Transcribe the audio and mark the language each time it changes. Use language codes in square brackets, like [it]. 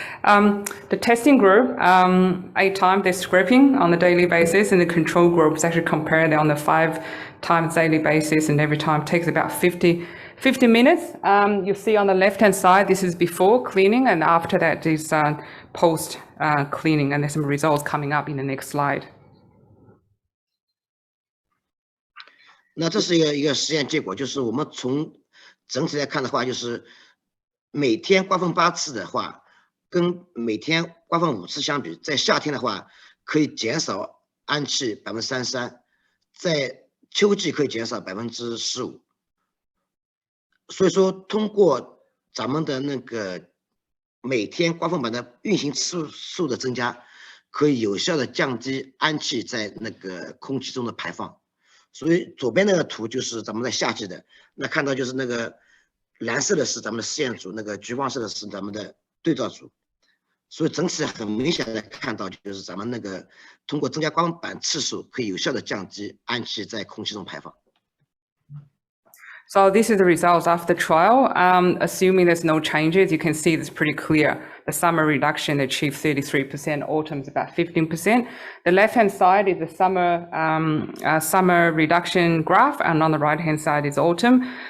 [en] The testing group, 8 times they're scraping on a daily basis, and the control group is actually compared on the 5 times daily basis, and every time takes about 50 minutes. You'll see on the left-hand side, this is before cleaning, and after that is post cleaning, and there's some results coming up in the next slide. [zh] 那这是一个实验结果，就是我们从整体来看的话，就是每天刮风8次的话，跟每天刮风5次相比，在夏天的话可以减少氨气33%，在秋季可以减少15%。所以说，通过咱们的那个每天刮风板的运行次数的增加，可以有效的降低氨气在那个空气中的排放。所以左边那个图就是咱们在夏季的，那看到就是那个蓝色的是咱们的试验组，那个橘黄色的是咱们的对照组。所以整体很明显的看到，就是咱们那个通过增加光板次数，可以有效的降低氨气在空气中排放。 [en] So this is the results of the trial. Assuming there's no changes, you can see it's pretty clear. The summer reduction achieved 33%, autumn is about 15%. The left-hand side is the summer reduction graph, and on the right-hand side is autumn.